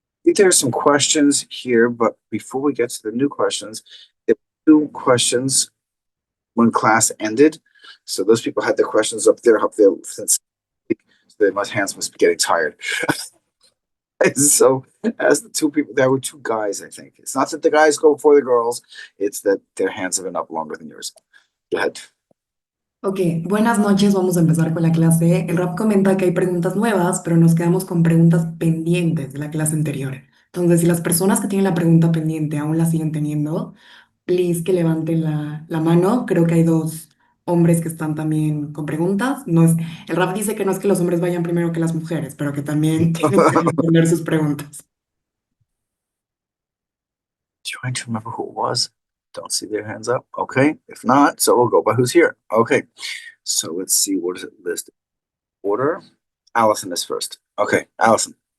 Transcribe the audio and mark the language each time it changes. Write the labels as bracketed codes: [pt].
[en] think there are some questions here, but before we get to the new questions, there were 2 questions when class ended. So those people had their questions up there since my hands must be getting tired. So as the 2 people, there were 2 guys, I think. It's not that the guys go before the girls, it's that their hands have been up longer than yours. Go ahead. [es] Ok, buenas noches, vamos a empezar con la clase. El rap comenta que hay preguntas nuevas, pero nos quedamos con preguntas pendientes de la clase anterior. Entonces, si las personas que tienen la pregunta pendiente aún la siguen teniendo, please que levanten la mano. Creo que hay 2 hombres que están también con preguntas. No es, el rap dice que no es que los hombres vayan primero que las mujeres, pero que también tienen que responder sus preguntas. [en] Trying to remember who it was. Don't see their hands up. Okay. If not, so we'll go by who's here. Okay. So let's see, what is it listed? Order. Allison is first. Okay, Allison.